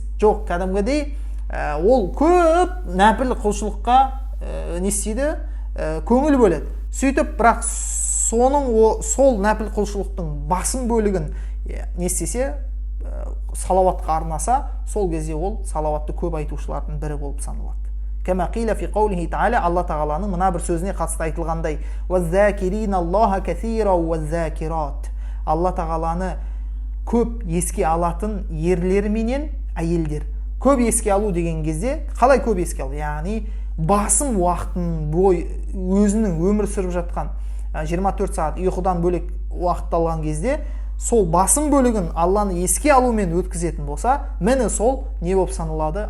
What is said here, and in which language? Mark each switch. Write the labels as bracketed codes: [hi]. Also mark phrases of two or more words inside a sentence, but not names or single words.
[kk] Жоқ, кәдімгідей ол көп нәпіл құлшылыққа не істейді? Көңіл бөледі. Сөйтіп, бірақ сол нәпіл құлшылықтың басым бөлігін не істесе, салауатқа арнаса, сол кезде ол салауатты көп айтушылардың бірі болып саналады. [ar] كما قيل في قوله تعالى, [kk] Алла тағаланың мына бір сөзіне қатысты айтылғандай: [ar] "والذاكرين الله كثيرا والذاكرات". [kk] Алла тағаланы көп еске алатын ерлер менен әйелдер. Көп еске алу деген кезде қалай көп еске алу? Яғни басым уақытын өзінің өмір сүріп жатқан 24 сағат ұйқыдан бөлек уақыт алған кезде сол басым бөлігін Алланы еске алумен өткізетін болса, мені сол не болып саналады?